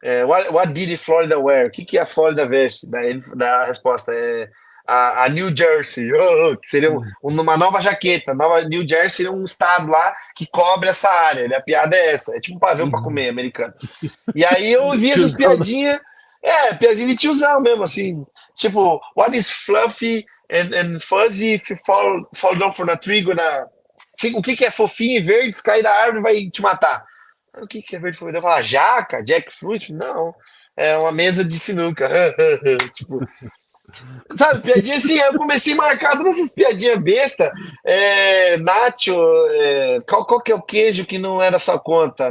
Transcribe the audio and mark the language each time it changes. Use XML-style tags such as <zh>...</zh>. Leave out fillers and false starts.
<en>What did Florida wear?</en> <pt>O que, que a Florida veste? Daí da resposta é a New Jersey, que seria uma nova jaqueta. Nova New Jersey seria um estado lá que cobre essa área. Né? A piada é essa. É tipo um pavê para comer americano. E aí eu vi essas Tiozão. piadinhas, piadinha de tiozão mesmo, assim. Tipo,</pt> <en>what is fluffy and fuzzy if you fall down from a tree gonna...</en> <pt>Assim, o que que é fofinho e verde, se cair da árvore vai te matar? O que que é verde e fofinho? Eu falo, jaca, jackfruit? Não, é uma mesa de sinuca. Tipo, sabe, piadinha assim, eu comecei marcado nessas piadinhas besta. Nacho, qual que é o queijo que não é da sua conta?</pt>